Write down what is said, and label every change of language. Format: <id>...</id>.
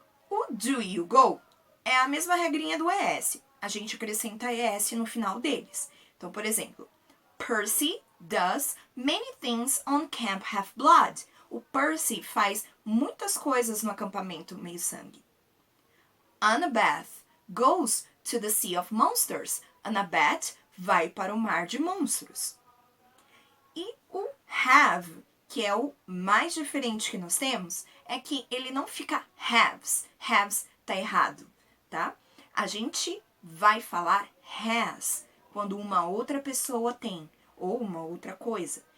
<pt>O do e o go é a mesma regrinha do ES. A gente acrescenta ES no final deles. Então, por exemplo,</pt> <en>Percy does many things on Camp Half-Blood.</en> <pt>O Percy faz muitas coisas no acampamento Meio-Sangue.</pt> <en>Annabeth goes to the Sea of Monsters.</en> <pt>Annabeth vai para o Mar de Monstros. E o have, que é o mais diferente que nós temos, é que ele não fica haves. Haves tá errado, tá? A gente vai falar has quando uma outra pessoa tem, ou uma outra coisa.</pt>